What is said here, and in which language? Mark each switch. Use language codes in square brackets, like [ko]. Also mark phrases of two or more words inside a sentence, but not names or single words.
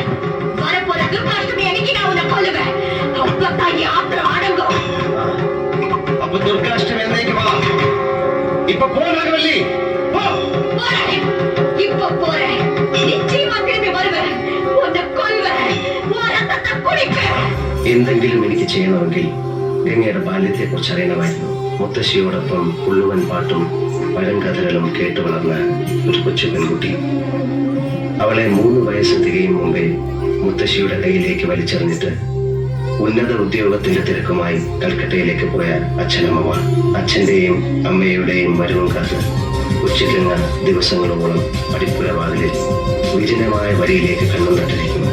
[ta] வரப்போற துர்காஷ்டமி அன்னைக்கு நான் உன்னை கொல்லுவேன். அப்பதான் என் ஆத்திரம் அடங்கும். அப்ப துர்காஷ்டமி அன்னைக்கு வா. இப்ப போ நாகவல்லி, போ. போறேன், இப்ப போறேன். நிச்சயமா திரும்பி வருவேன். உன்னை கொல்லுவேன், உன் ரத்தத்தை കുടിപ്പേൻ. [ml] എന്തെങ്കിലും എനിക്ക് ചെയ്യണമെങ്കിൽ ഗംഗയുടെ ബാല്യത്തെ കുറിച്ച് അറിയണമായിരുന്നു. മുത്തശ്ശിയോടൊപ്പം ഉള്ളുവൻ പാട്ടും പഴങ്കഥകളും കേട്ടു വളർന്ന ഒരു കൊച്ചു പെൺകുട്ടി. അവളെ 3 വയസ്സ് തികയും മുമ്പേ മുത്തശ്ശിയുടെ കയ്യിലേക്ക് വലിച്ചെറിഞ്ഞിട്ട് ഉന്നത ഉദ്യോഗത്തിന്റെ തിരക്കുമായി കൽക്കട്ടയിലേക്ക് പോയ അച്ഛനമ്മമാർ അച്ഛന്റെയും അമ്മയുടെയും വരവും കാത്ത് ഉച്ചയ്ക്കുന്ന ദിവസങ്ങളോളം പടിപ്പുരവാതിലിൽ വിജനമായ വരിയിലേക്ക് കണ്ണു നട്ടിരിക്കുന്നു.